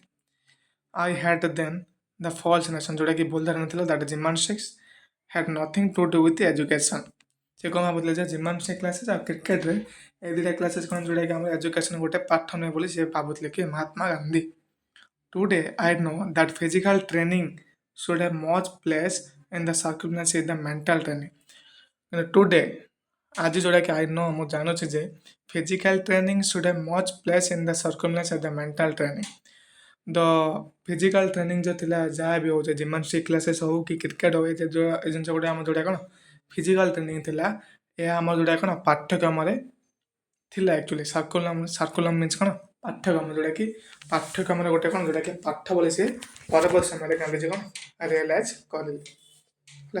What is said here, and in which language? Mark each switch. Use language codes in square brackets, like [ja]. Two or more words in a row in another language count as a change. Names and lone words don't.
[en] I had then the false notion [or] ଯେଉଁଟାକି ଭୁଲ ଧାରଣା ଥିଲା [en] that gymnastics had nothing to do with education. [or] ସେ କ'ଣ ଭାବୁଥିଲେ ଯେ [en] gymnastic classes [or] ଆଉ କ୍ରିକେଟରେ ଏ ଦୁଇଟା କ୍ଲାସେସ୍ କ'ଣ ଯେଉଁଟାକି ଆମର ଏଜୁକେସନ୍ ଗୋଟେ ପାଠ ନୁହେଁ ବୋଲି ସେ ଭାବୁଥିଲେ କି ମହାତ୍ମା ଗାନ୍ଧୀ। [en] Today I know that physical training should have much place in the circumference in the mental training. ଟୁଡେ [or] ଆଜି ଯେଉଁଟାକି [en] I know [or] ମୁଁ ଜାଣୁଛି ଯେ [en] physical training should have much place in the circumference of the mental training. the physical training [or] ଯେଉଁ ଥିଲା ଯାହା ବି ହେଉଛି [en] gymnastic classes [or] ହଉ କି କ୍ରିକେଟ୍ ହଉ ଏ ଜିନିଷ ଗୁଡ଼ା ଆମର ଯେଉଁଟା କ'ଣ [en] physical training [or] ଥିଲା, ଏହା ଆମର ଯେଉଁଟା କ'ଣ ପାଠ୍ୟକ୍ରମରେ ଥିଲା ଆକ୍ଚୁଆଲି। [en] curriculum means [or] କ'ଣ ପାଠ୍ୟକ୍ରମ, ଯେଉଁଟାକି ପାଠ୍ୟକ୍ରମରେ ଗୋଟେ କ'ଣ ଯେଉଁଟାକି ପାଠ ବୋଲି ସେ ପରବର୍ତ୍ତୀ ସମୟରେ ଗାନ୍ଧିଜୀ କ'ଣ ରିଏଲାଇଜ୍ କରିଲେ ହେଲା।